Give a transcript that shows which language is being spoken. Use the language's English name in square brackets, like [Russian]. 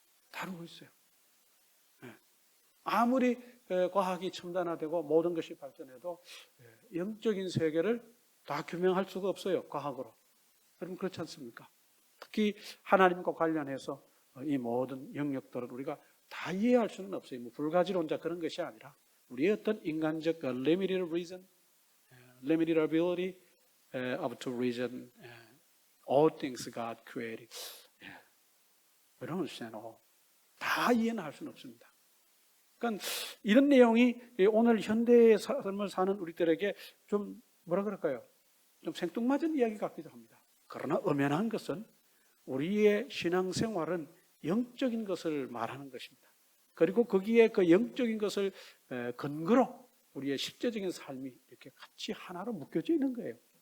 [Korean] 다루고 있어요. 아무리 과학이 첨단화되고 모든 것이 발전해도 영적인 세계를 다 규명할 수가 없어요. 과학으로. 여러분 그렇지 않습니까? 특히 하나님과 관련해서 이 모든 영역들을 우리가 다 이해할 수는 없어요. 뭐 불가지론자 그런 것이 아니라 우리의 어떤 인간적 [English] limited reason, limited ability to reason all things God created. We don't understand all. [Korean] 다 이해는 할 수는 없습니다. 그러니까 이런 내용이 오늘 현대의 삶을 사는 우리들에게 좀 뭐라 그럴까요? 좀 생뚱맞은 이야기 같기도 합니다. 그러나 엄연한 것은 우리의 신앙생활은 영적인 것을 말하는 것입니다. 그리고 거기에 그 영적인 것을 근거로 우리의 실제적인 삶이 이렇게 같이 하나로 묶여져 있는 거예요.